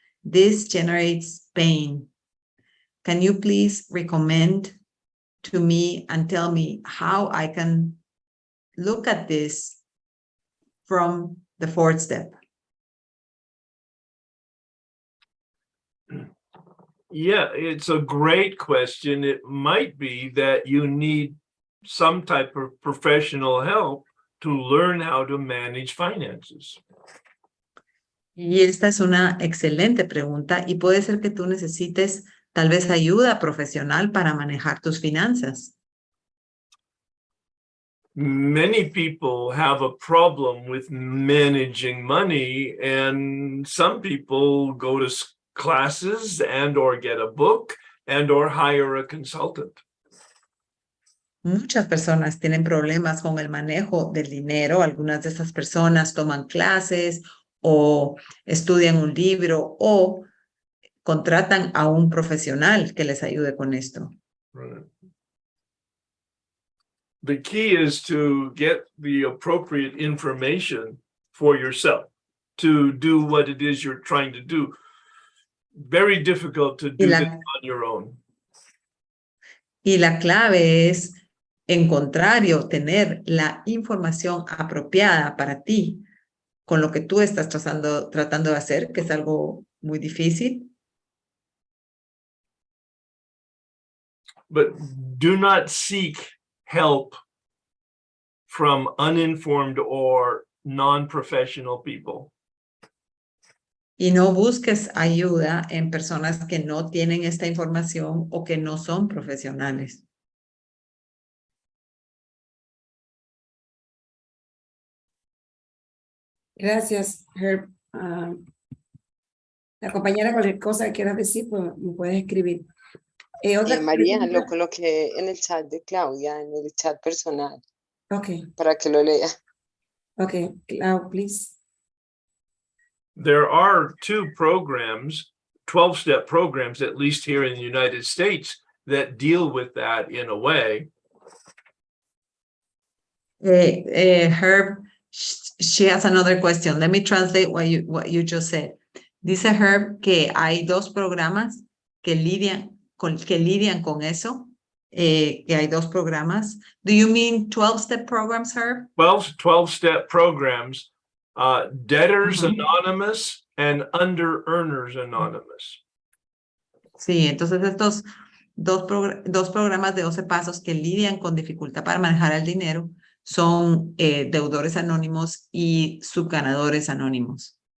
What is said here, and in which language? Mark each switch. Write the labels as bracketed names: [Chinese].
[English] This generates pain. Can you please recommend to me and tell me how I can look at this from the 4th step? Yeah, it's a great question. It might be that you need some type of professional help to learn how to manage finances. [Spanish] Y esta es una excelente pregunta y puede ser que tú necesites tal vez ayuda profesional para manejar tus finanzas. [English] Many people have a problem with managing money, and some people go to classes and or get a book and or hire a consultant. [Spanish] Muchas personas tienen problemas con el manejo del dinero. Algunas de esas personas toman clases o estudian un libro o contratan a un profesional que les ayude con esto. [English] Right. The key is to get the appropriate information for yourself to do what it is you're trying to do. Very difficult to do this on your own. [Spanish] Y la clave es encontrar y obtener la información apropiada para ti con lo que tú estás tratando de hacer, que es algo muy difícil. [English] But do not seek help from uninformed or non-professional people. [Spanish] Y no busques ayuda en personas que no tienen esta información o que no son profesionales. Gracias, Herb. La compañera, cualquier cosa que quieras decir, pues me puedes escribir. María, pregunta. lo coloqué en el chat de Claudia, en el chat personal, Okay, para que lo lea. [English] okay, Clau, please. There are two programs, 12-step programs, at least here in the United States, that deal with that in a way. Herb, she has another question. Let me translate what you just said. [Spanish] Dice Herb que hay dos programas que lidian con eso. Que hay dos programas. [English] Do you mean 12-step programs, Herb? 12-step programs, Debtors Anonymous and Under Earners Anonymous. [Spanish] Sí, entonces estos dos programas de 12 pasos que lidian con dificultad para manejar el dinero son deudores anónimos y subganadores anónimos.